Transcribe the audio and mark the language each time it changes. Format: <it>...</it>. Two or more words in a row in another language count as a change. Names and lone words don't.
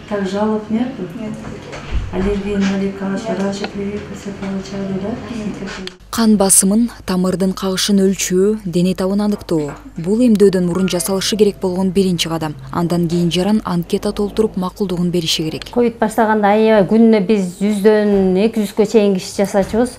<ru>Так, жалоб нету? Нет. Аллергия на лекарства, раньше прививка получали, да?</ru> <ky>Кан басымын, тамырдын кагышын өлчөө, дене табын аныктоо. Бул эмдөөдөн мурун жасалышы керек болгон биринчи кадам. Андан кийин жаран анкета толтуруп макулдугун бериши керек. Ковид баштаганда аябай күнүнө биз 100дөн 200гө чейин киши жасачубуз.</ky>